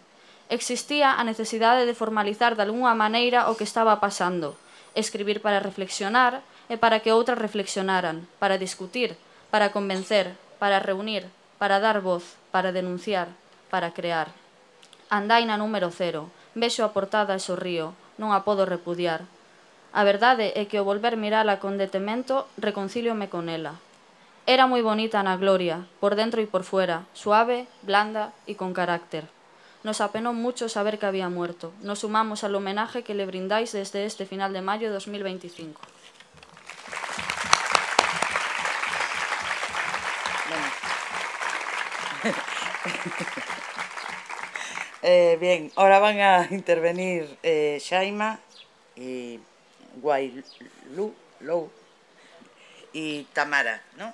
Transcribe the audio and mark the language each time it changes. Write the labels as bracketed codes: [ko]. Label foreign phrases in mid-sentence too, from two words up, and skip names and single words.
[gl] Existía a necesidade de formalizar de algunha maneira o que estaba pasando, escribir para reflexionar e para que outras reflexionaran, para discutir, para convencer, para reunir, para dar voz, para denunciar, para crear. Andaina número 0, vexo a portada e sorrío, non a podo repudiar. A verdade é que ao volver mirala con detemento, reconcíliome con ela. Era moi bonita Ana Gloria, por dentro e [es] por fuera, suave, blanda [gl] e con carácter. [es] Nos apenó mucho saber que había muerto. Nos sumamos al homenaje que le brindáis desde este final de mayo de 2025. Bien, ahora van a intervenir Shaima y Guaylú Lou y Tamara, ¿no?